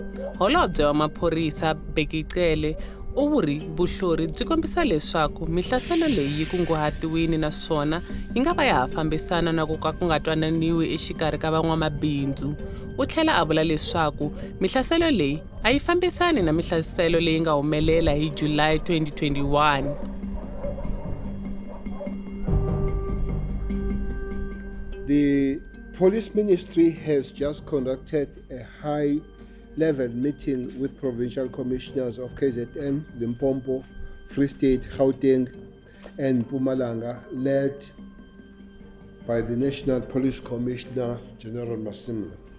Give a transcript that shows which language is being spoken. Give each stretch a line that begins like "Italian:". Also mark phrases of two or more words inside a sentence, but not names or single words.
Tsonga: Holobye wa maphorisa Bekicele u vuri vuhlori byi kombisa leswaku mihlaselo leyi yi kunguhatiwile naswona yi nga va ya ha fambisana na ku ka ku nga twananiwi exikarhi ka van'wamabindzu. U tlhela a vula leswaku mihlaselo leyi a yi fambisani na mihlaselo leyi nga humelela hi July 2021.
English: The Police Ministry has just conducted a high-level meeting with provincial commissioners of KZN, Limpopo, Free State, Gauteng, and Mpumalanga, led by the National Police Commissioner, General Masimla.